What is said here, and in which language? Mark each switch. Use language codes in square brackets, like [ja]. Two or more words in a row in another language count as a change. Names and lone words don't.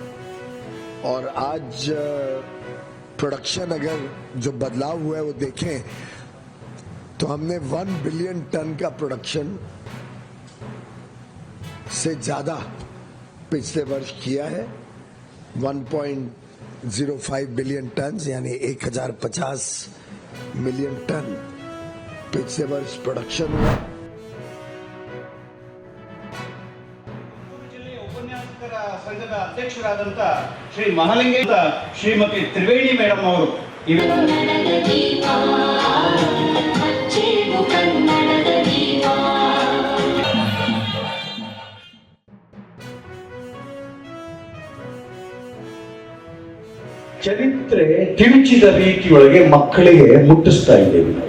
[hi] और आज प्रोडक्शन अगर जो बदलाव हुआ है वो देखें तो हमने 1 बिलियन टन का प्रोडक्शन से ज्यादा पिछले वर्ष किया है। 1.05 बिलियन टन यानी 1050 मिलियन टन पिछले वर्ष प्रोडक्शन हुआ। [kn] ಸಂಘದ ಅಧ್ಯಕ್ಷರಾದಂತ ಶ್ರೀ ಮಹಾಲಿಂಗೇಶ ಶ್ರೀಮತಿ ತ್ರಿವೇಣಿ ಮೇಡಮ್ ಅವರು ಚರಿತ್ರೆ ತಿರುಚಿದ ರೀತಿಯೊಳಗೆ ಮಕ್ಕಳಿಗೆ ಮುಟ್ಟಿಸ್ತಾ ಇದ್ದೇವೆ ನಾವು.